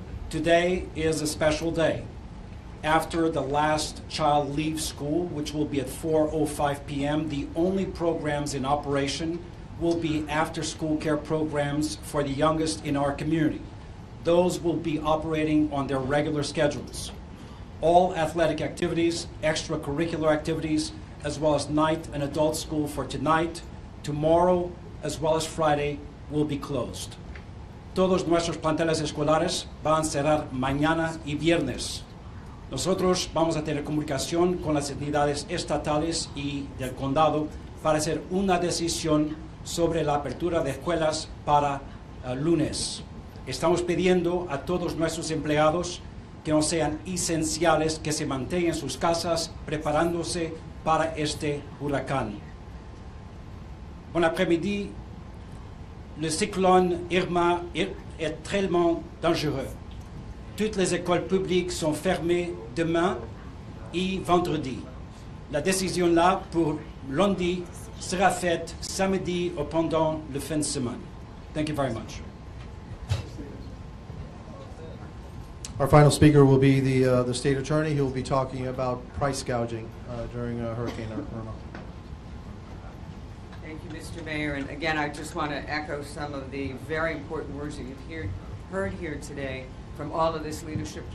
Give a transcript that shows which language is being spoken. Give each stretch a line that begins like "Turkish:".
English: Today is a special day. After the last child leaves school, which will be at 4:05 p.m., the only programs in operation will be after-school care programs for the youngest in our community. Those will be operating on their regular schedules. All athletic activities, extracurricular activities, as well as night and adult school for tonight, tomorrow, as well as Friday, will be closed.
Spanish: Todos nuestros planteles escolares van a cerrar mañana y viernes. Nosotros vamos a tener comunicación con las entidades estatales y del condado para hacer una decisión sobre la apertura de escuelas para lunes. Estamos pidiendo a todos nuestros empleados que no sean esenciales, que se mantengan en sus casas preparándose para este huracán.
French: Bon après-midi, le cyclone Irma est tellement dangereux. Toutes les écoles publiques sont fermées demain et vendredi. La décision là pour lundi sera faite samedi ou pendant le fin de semaine.
English: Thank you very much. Our final speaker will be the state attorney. He will be talking about price gouging during Hurricane Irma. Thank you, Mr. Mayor. And again, I just want to echo some of the very important words that you've heard here today from all of this leadership.